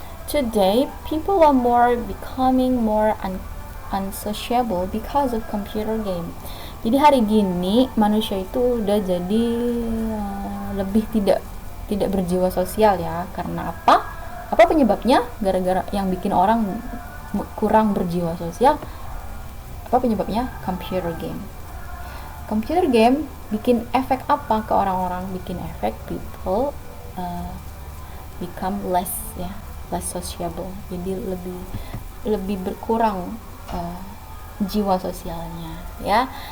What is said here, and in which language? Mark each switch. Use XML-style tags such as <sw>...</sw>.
<en>Today people are becoming more unsociable because of computer game.</en> <id>Jadi hari gini manusia itu udah jadi lebih tidak berjiwa sosial, ya. Karena apa? Apa penyebabnya? Gara-gara yang bikin orang kurang berjiwa sosial. Apa penyebabnya? Computer game. Computer game bikin efek apa ke orang-orang? Bikin efek</id> <en>people become less sociable.</en> <id>Jadi lebih berkurang jiwa sosialnya, ya.</id>